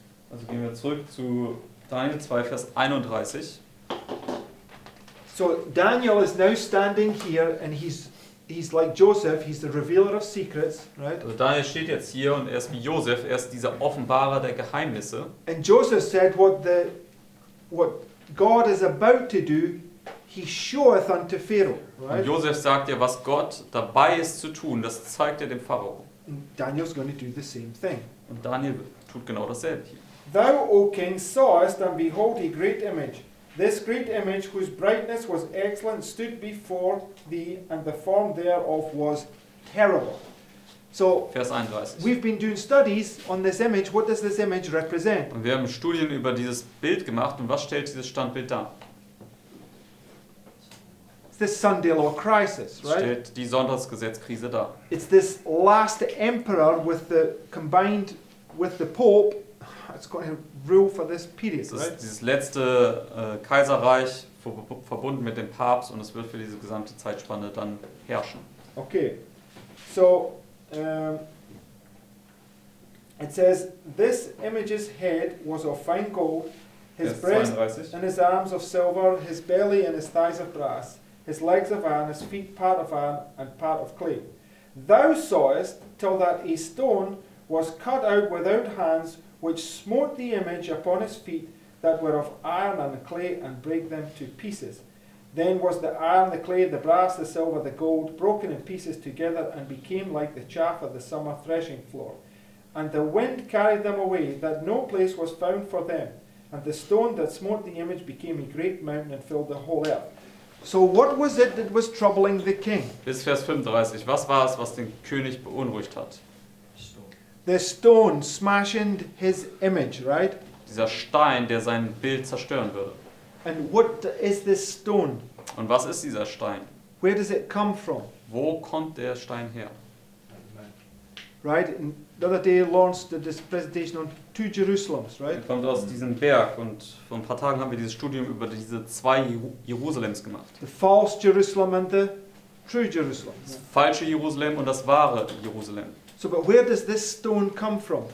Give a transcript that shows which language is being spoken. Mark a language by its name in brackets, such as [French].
[German] Also gehen wir zurück zu Daniel 2, Vers 31. [English] So Daniel is now standing here and he's like Joseph, he's the revealer of secrets, right? [German] Also Daniel steht jetzt hier und er ist wie Josef, er ist dieser Offenbarer der Geheimnisse. [English] And Joseph said what God is about to do, he showeth unto Pharaoh, [German] Und [English] right? [German] Josef sagt ja, was Gott dabei ist zu tun, das zeigt er dem Pharao. [English] And Daniel's going to do the same thing. [German] Und Daniel tut genau dasselbe hier. [English] Thou, O king, sawest, and behold a great image. This great image, whose brightness was excellent, stood before thee, and the form thereof was terrible. So, [German] Vers 31. [English] we've been doing studies on this image. What does this image represent? [German] Und wir haben Studien über dieses Bild gemacht und was stellt dieses Standbild dar? [English] It's this Sunday law crisis, [German] Es [English] right? [German] stellt die Sonntagsgesetzkrise dar. [English] It's this last emperor with the combined with the Pope. It's going to rule for this period, [German] Es ist [English] right? [German] dieses letzte Kaiserreich verbunden mit dem Papst und es wird für diese gesamte Zeitspanne dann herrschen. [English] Okay, so it says, this image's head was of fine gold, his [German] Vers [English] breast [German] 32. [English] and his arms of silver, his belly and his thighs of brass, his legs of iron, his feet part of iron and part of clay. Thou sawest till that a stone was cut out without hands, which smote the image upon his feet that were of iron and clay, and brake them to pieces. Then was the iron, the clay, the brass, the silver, the gold, broken in pieces together, and became like the chaff of the summer threshing floor. And the wind carried them away, that no place was found for them. And the stone that smote the image became a great mountain and filled the whole earth. So what was it that was troubling the king? [German] Bis Vers 35. Was war es, was den König beunruhigt hat? [English] The stone smashing his image, right? [German] Dieser Stein, der sein Bild zerstören würde. [English] And what is this stone? [German] Und was ist dieser Stein? [English] Where does it come from? [German] Wo kommt der Stein her? [English] Right? And the other day launched this presentation on two Jerusalems, [German] Er [English] right? [German] kommt aus diesem Berg und vor ein paar Tagen haben wir dieses Studium über diese zwei Jerusalems gemacht. [English] The false Jerusalem and the true Jerusalem. [German] Das falsche Jerusalem und das wahre Jerusalem. [English] So, but where does this stone come from?